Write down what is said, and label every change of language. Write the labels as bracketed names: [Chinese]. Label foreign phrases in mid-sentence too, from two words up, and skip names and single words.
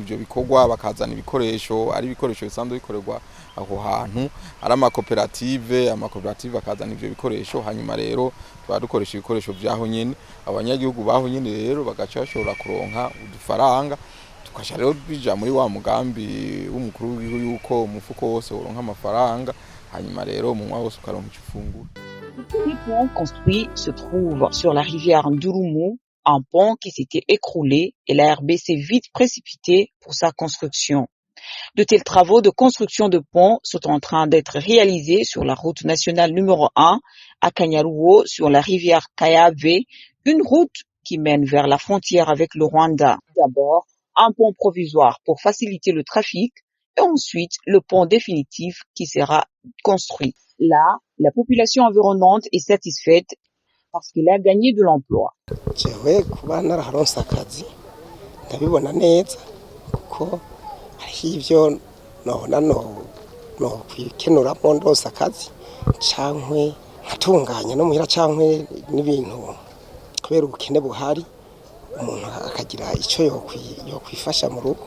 [Rundi] ivyo bikorwa, bakazana ibikoresho, ari ibikoresho bisanzwe bikorerwa aho hantu, ari amakoperative akazana ivyo bikoresho, hanyuma rero dukoresha ibikoresho vyaho nyene, abanyagihugu baho nyene rero bagaca bashobora kuronka udufaranga, tukasha rero bija muri wa mugambi w'umukuru w'igihugu yuko umufuko wose uronka amafaranga, hanyuma rero mu mwa wose ukaronka icufungura. [French] Les ponts construits se trouvent sur la rivière Ndurumu, un pont qui s'était écroulé et l'ARB s'est vite précipité pour sa construction. De tels travaux de construction de ponts sont en train d'être réalisés sur la route nationale numéro 1 à Kanyaruo sur la rivière Kayave, une route qui mène vers la frontière avec le Rwanda. D'abord, un pont provisoire pour faciliter le trafic et ensuite le pont définitif qui sera construit. Là, la population environnante est satisfaite parce qu'elle a gagné de l'emploi. [Rundi] Jewe kuba nararonse akazi ndabibona neza kuko hari ivyo no kwikenura mu ndose akazi cankwe atunganya no muhira cankwe n'ibintu kubera ubukene buhari umuntu akagira ico yokwifasha mu rugo.